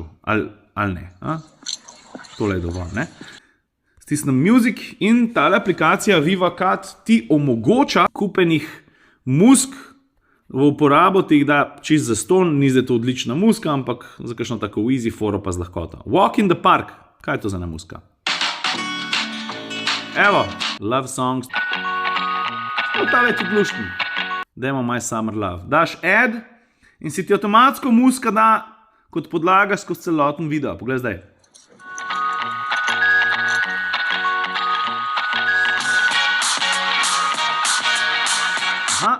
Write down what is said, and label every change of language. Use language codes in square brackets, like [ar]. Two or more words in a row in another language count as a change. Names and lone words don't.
[sl] Ali ne. Tole je dovolj, ne? Stisnem music in tale aplikacija VivaCut ti omogoča kupenih muzik v uporabo, ti jih da čist zastonj, ni zdaj to odlična muzika, ampak za kakšno tako easy foro pa z lahkoto. Walk in the Park. Kaj je to za ena muzika? Evo, Love Songs. Tale je tudi luštni. Dajmo My Summer Love. Daš add in si ti avtomatsko muzika da kot podlaga skozi celoten video. Poglej zdaj. Aha.